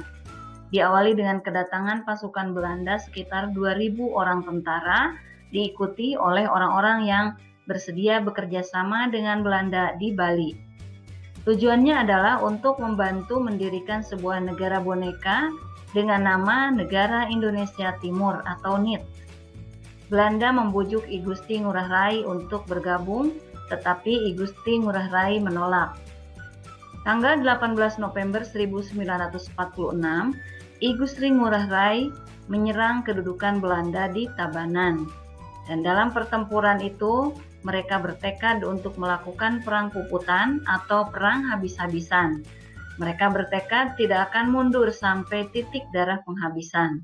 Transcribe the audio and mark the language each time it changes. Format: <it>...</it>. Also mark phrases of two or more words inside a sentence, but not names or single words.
<id>Diawali dengan kedatangan pasukan Belanda sekitar 2.000 orang tentara, diikuti oleh orang-orang yang bersedia bekerja sama dengan Belanda di Bali. Tujuannya adalah untuk membantu mendirikan sebuah negara boneka dengan nama Negara Indonesia Timur atau NIT. Belanda membujuk I Gusti Ngurah Rai untuk bergabung, tetapi I Gusti Ngurah Rai menolak. Tanggal 18 November 1946, I Gusti Ngurah Rai menyerang kedudukan Belanda di Tabanan. Dan dalam pertempuran itu, mereka bertekad untuk melakukan perang puputan atau perang habis-habisan. Mereka bertekad tidak akan mundur sampai titik darah penghabisan.</id>